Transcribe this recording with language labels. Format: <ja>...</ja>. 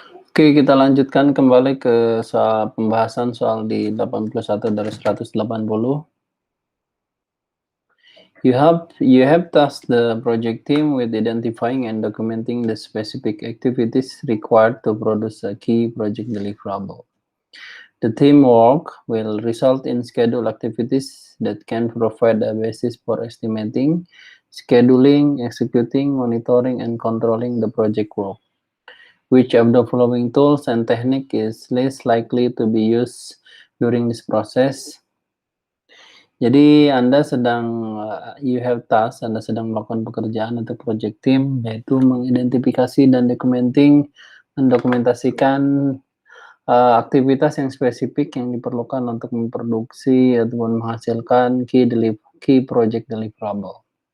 <id>Oke, kita lanjutkan kembali ke soal pembahasan soal di 81 dari 180.</id> <en>You have tasked the project team with identifying and documenting the specific activities required to produce a key project deliverable. The teamwork will result in scheduled activities that can provide a basis for estimating, scheduling, executing, monitoring, and controlling the project work. Which of the following tools and technique is least likely to be used during this process?</en> <id>Jadi Anda sedang</id> <en>you have task,</en> <id>Anda sedang melakukan pekerjaan untuk project team, yaitu mengidentifikasi dan mendokumentasikan aktivitas yang spesifik yang diperlukan untuk memproduksi ataupun menghasilkan key project deliverable.</id>